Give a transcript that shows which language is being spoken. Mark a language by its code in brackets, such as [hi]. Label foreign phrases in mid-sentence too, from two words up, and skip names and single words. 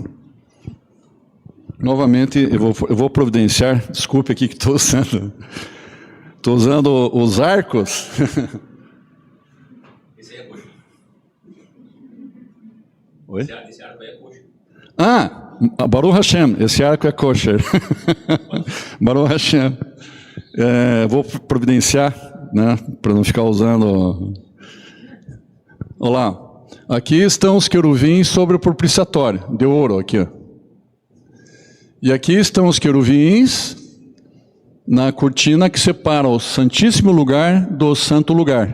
[pt] Novamente, eu vou providenciar, desculpe aqui que estou usando os arcos. Esse aí é coxo. Oi? Esse arco aí é coxo. [he] ברוך השם, [pt] esse arco é kosher. [he] ברוך השם. [pt] Vou providenciar, né, para não ficar usando. Olá, aqui estão os querubins sobre o propiciatório, de ouro aqui, ó. E aqui estão os querubins na cortina que separa o Santíssimo Lugar do Santo Lugar.